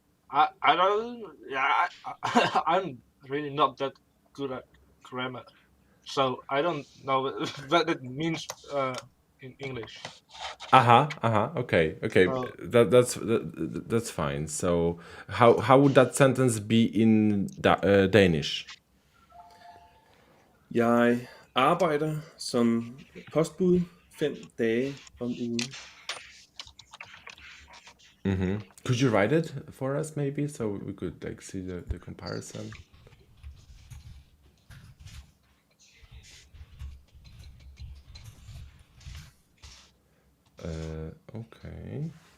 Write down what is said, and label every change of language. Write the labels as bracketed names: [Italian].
[English] I don't. Yeah, I'm really not that good at grammar. So I don't know what it means in English. Okay, okay. So That's fine. So how would that sentence be in Danish? [Danish] Jeg arbejder som postbud 5 dage om ugen. [English] Could you write it for us, maybe, so we could like see the comparison? Okay.